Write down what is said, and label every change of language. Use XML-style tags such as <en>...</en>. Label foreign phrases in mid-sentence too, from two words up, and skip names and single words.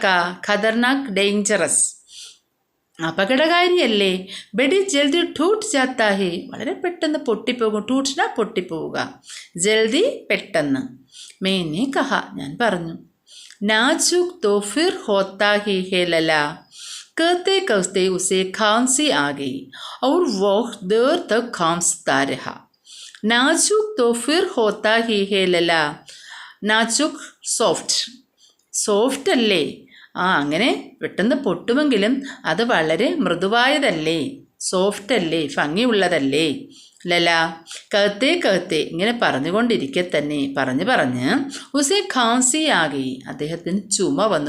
<ml>ഖതർനാക്ക് ഡേഞ്ചറസ്, അപകടകാരിയല്ലേ.</ml> <hi>बड़ी जल्दी टूट जाता है,</hi> <ml>വളരെ പെട്ടെന്ന് പൊട്ടിപ്പോകും. ടൂട്ട്ന പൊട്ടിപ്പോവുക, ജൽദി പെട്ടെന്ന്.</ml> <hi>मैंने कहा</hi> <ml>ഞാൻ പറഞ്ഞു.</ml> <hi>नाजुक तो फिर होता ही है लला. कहते कहते उसे खांसी आ गई और वह देर तक खांसता रहा. नाजुक तो फिर होता ही है लला.</hi> <ml>നാജുക് സോഫ്റ്റ് അല്ലേ? അങ്ങനെ പെട്ടെന്ന് പൊട്ടുമെങ്കിലും അത് വളരെ മൃദുവായതല്ലേ, സോഫ്റ്റ് അല്ലേ, ഭംഗിയുള്ളതല്ലേ.</ml> <hi>लला कहते कहते</hi> <ml>ഇങ്ങനെ പറഞ്ഞുകൊണ്ടിരിക്കെ തന്നെ പറഞ്ഞ്</ml> <hi>उसे खांसी आगी</hi> <ml>അദ്ദേഹത്തിന് ചുമ വന്നു.</ml>